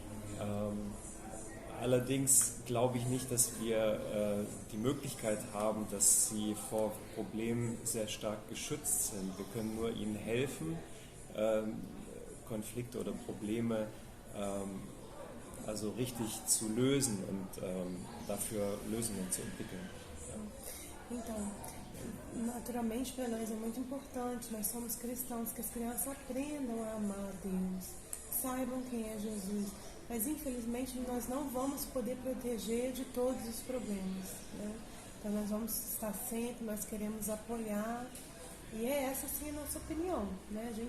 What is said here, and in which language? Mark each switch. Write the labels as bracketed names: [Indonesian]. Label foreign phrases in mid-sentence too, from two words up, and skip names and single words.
[German] Allerdings glaube ich nicht, dass wir die Möglichkeit haben, dass sie vor Problemen sehr stark geschützt sind. Wir können nur ihnen helfen, Konflikte oder Probleme also richtig zu lösen und dafür Lösungen zu entwickeln. Ja. [Portuguese] Então, naturalmente para nós é muito importante, nós somos cristãos, que as crianças aprendam a amar a Deus, saibam quem é Jesus. Mas infelizmente nós não vamos poder proteger de todos os problemas, né? Então nós vamos estar sempre, nós queremos apoiar, e é essa sim a nossa opinião, né?